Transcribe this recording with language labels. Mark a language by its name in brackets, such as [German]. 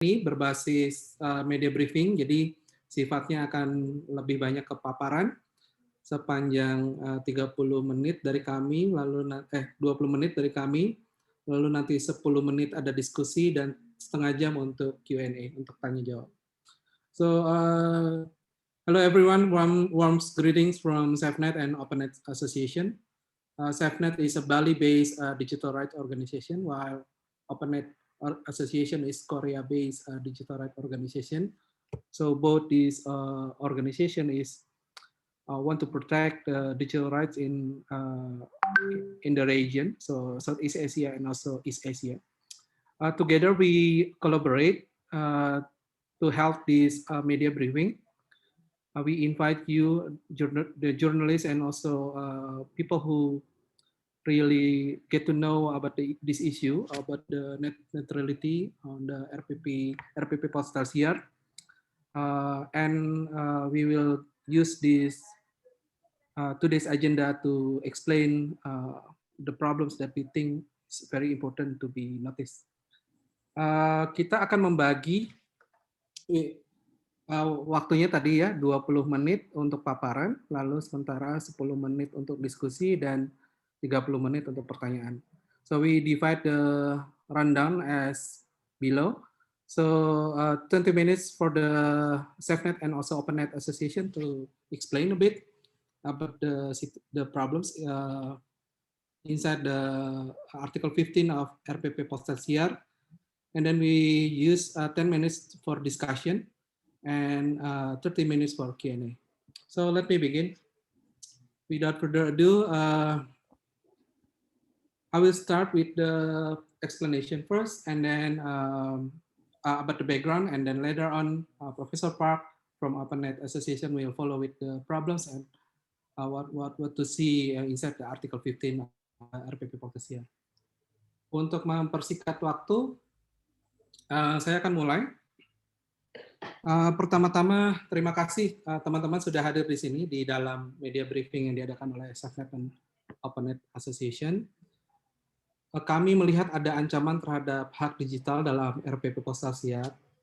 [Indonesian] Ini berbasis media briefing, jadi sifatnya akan lebih banyak ke paparan sepanjang 30 menit dari kami, lalu 20 menit dari kami, lalu nanti 10 menit ada diskusi dan setengah jam untuk Q&A, untuk tanya jawab. [English] So, hello everyone, warm greetings from SafeNet and OpenNet Association. SafeNet is a Bali-based digital rights organization, while OpenNet Association is Korea-based digital rights organization. So both these organization is want to protect digital rights in the region, so Southeast Asia and also East Asia. Together we collaborate to help this media briefing. We invite you, the journalists, and also people who really get to know about this issue, about the net neutrality on the RPP postal here. And we will use this today's agenda to explain the problems that we think is very important to be noticed. [Indonesian] Kita akan membagi waktunya tadi ya 20 menit untuk paparan, lalu sementara 10 menit untuk diskusi dan 30 menit untuk pertanyaan. [English] So we divide the rundown as below. So 20 minutes for the SafeNet and also OpenNet Association to explain a bit about the problems inside the Article 15 of RPP Postal Siar. And then we use 10 minutes for discussion and 30 minutes for Q&A. So let me begin. Without further ado, I will start with the explanation first, and then about the background, and then later on, Professor Park from OpenNet Association will follow with the problems and what to see inside the Article 15 RPP Postal. [Indonesian] Untuk mempersingkat waktu, saya akan mulai. Pertama-tama, terima kasih teman-teman sudah hadir di sini di dalam media briefing yang diadakan oleh SafeNet dan OpenNet Association. Kami melihat ada ancaman terhadap hak digital dalam RPP Postal Siar.